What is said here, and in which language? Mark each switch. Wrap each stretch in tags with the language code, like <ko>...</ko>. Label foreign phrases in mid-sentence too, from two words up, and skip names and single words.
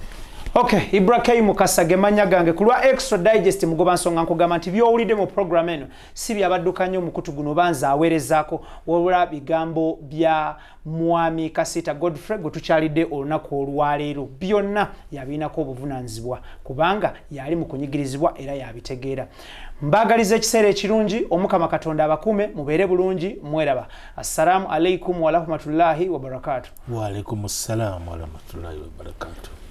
<lg>Okay, Ibrahim Kasage manya gange kulwa Extra Digest mugoba nsonga nkugamba nti byowulidde mu program eno si byabaddukanye omukutu guno banza aweerezaako wabula bigambo bya mwami Kasiita Godfrey gwe tukyalidde olunaku olwaleero byonna yabiinako obuvunaanyizibwa kubanga yali mu kunyigirizibwa era yabitegeera. Mbagaliza ekiseera ekirungi Omukama Katonda abakuume mubeere bulungi mweraba.</lg> <ar>السلام عليكم ورحمة الله وبركاته. وعليكم السلام ورحمة الله وبركاته.</ar>